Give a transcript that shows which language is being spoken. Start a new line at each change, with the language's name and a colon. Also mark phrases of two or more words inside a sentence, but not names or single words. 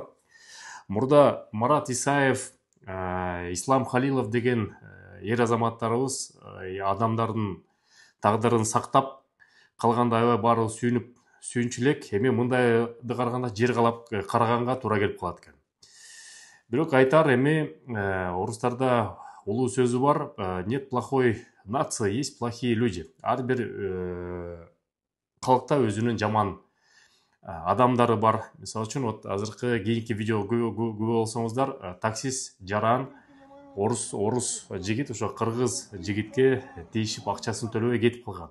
Kyrgyz: Мурда Марат Исаев, Ислам Халилов деген эр азаматтарыбыз адамдардын тагдырын сактап калганда аябай баары сүйүнчү элек. Эми мындайды караганда жер караганга туура келип калат экен. Бирок айтар, эми орустарда улуу сөзү бар:
Russian: нет плохой нации, есть плохие люди.
Kyrgyz: Ар бир калкта өзүнүн жаман адамдары бар. Мисалы үчүн, вот азыркы кийинки видео күбө болсоңуздар, таксист жаран орус жигит ошо кыргыз жигитке тийишип акчасын төлөбөй кетип калган.